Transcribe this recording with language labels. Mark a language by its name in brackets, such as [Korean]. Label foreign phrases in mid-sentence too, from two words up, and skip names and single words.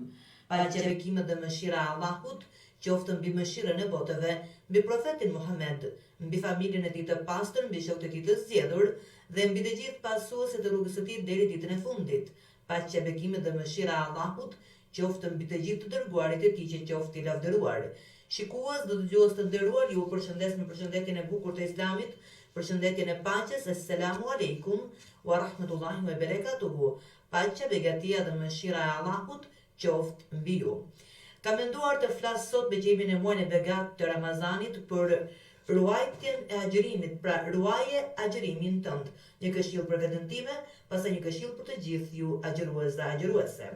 [Albanian] Paqja, bekimet dhe mëshira e Allahut qoftë mbi mëshirën e botëve, mbi profetin Muhammed, mbi familjen e tij të pastër, mbi shokët e tij të zgjedhur dhe mbi të gjithë pasuesit e rrugës së tij deri ditën e fundit. Paqja, bekimet dhe mëshira e Allahut qoftë mbi të gjithë të dërguarit e tij, që qoftë i lavdëruar. Shikues dhe dëgjues të nderuar, ju përshëndes me përshëndetjen e bukur të Islamit, përshëndetjen e paqes. [Arabic] السلام عليكم ورحمة الله وبركاته. [Albanian] Paqja, begatia dhe mëshira e Allahut qoftë mbi ju. Kam menduar të flas sot me qemin e muajit e begat të Ramazanit për ruajtjen e agjërimit, pra ruaje agjërimin tënd. Një këshill për veten time, pastaj një këshill për të gjithë ju agjërues dhe agjëruese.